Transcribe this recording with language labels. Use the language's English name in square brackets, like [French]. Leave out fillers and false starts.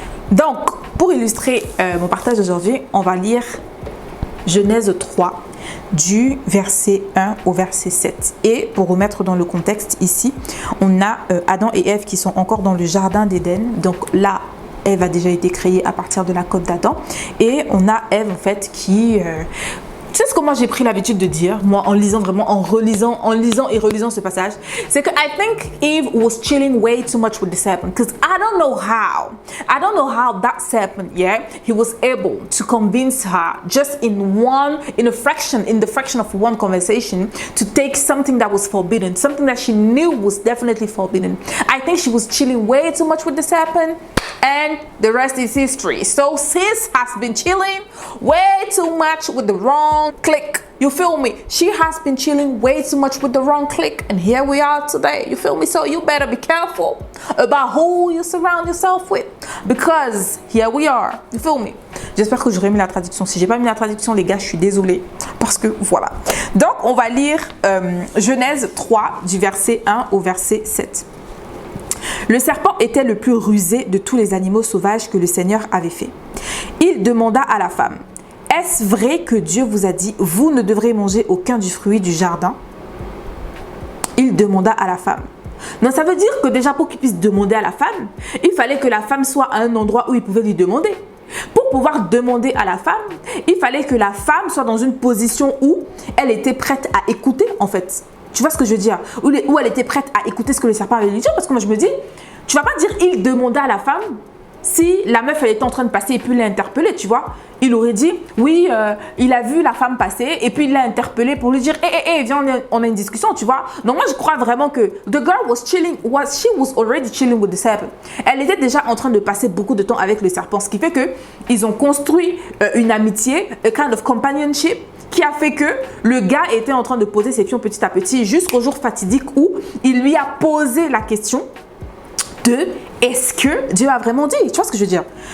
[French] Donc, pour illustrer mon partage d'aujourd'hui, on va lire Genèse 3 du verset 1 au verset 7. Et pour remettre dans le contexte ici, on a Adam et Ève qui sont encore dans le jardin d'Éden. Donc là, Ève a déjà été créée à partir de la côte d'Adam. Et on a Ève en fait qui... tu sais comment j'ai pris l'habitude de dire, moi, en lisant vraiment, en lisant et relisant ce passage, c'est que [English] I think Eve was chilling way too much with the serpent, because I don't know how that serpent, yeah, he was able to convince her just in the fraction of one conversation to take something that was forbidden, something that she knew was definitely forbidden. I think she was chilling way too much with the serpent, and the rest is history. So sis has been chilling way too much with the wrong clique. You feel me? She has been chilling way too much with the wrong clique, and here we are today. You feel me? So you better be careful about who you surround yourself with, because here we are. You feel me? [French] J'espère que j'aurai mis la traduction. Si j'ai pas mis la traduction, les gars, je suis désolée parce que voilà. Donc on va lire Genèse 3 du verset 1 au verset 7. Le serpent était le plus rusé de tous les animaux sauvages que le Seigneur avait fait. Il demanda à la femme, « Est-ce vrai que Dieu vous a dit, vous ne devrez manger aucun du fruit du jardin ?» Il demanda à la femme. Donc ça veut dire que déjà pour qu'il puisse demander à la femme, il fallait que la femme soit à un endroit où il pouvait lui demander. Pour pouvoir demander à la femme, il fallait que la femme soit dans une position où elle était prête à écouter en fait. Tu vois ce que je veux dire? Où elle était prête à écouter ce que le serpent avait lui dire. Parce que moi je me dis, tu vas pas dire il demanda à la femme si la meuf elle était en train de passer et puis il l'a interpellée, tu vois. Il aurait dit, oui, il a vu la femme passer et puis il l'a interpellée pour lui dire, hé, viens, on a une discussion, tu vois. Donc moi je crois vraiment que [English] the girl was chilling, she was already chilling with the serpent. [French] Elle était déjà en train de passer beaucoup de temps avec le serpent, ce qui fait que ils ont construit une amitié, [English] a kind of companionship, [French] qui a fait que le gars était en train de poser ses pions petit à petit jusqu'au jour fatidique où il lui a posé la question de est-ce que Dieu a vraiment dit? Tu vois ce que je veux dire?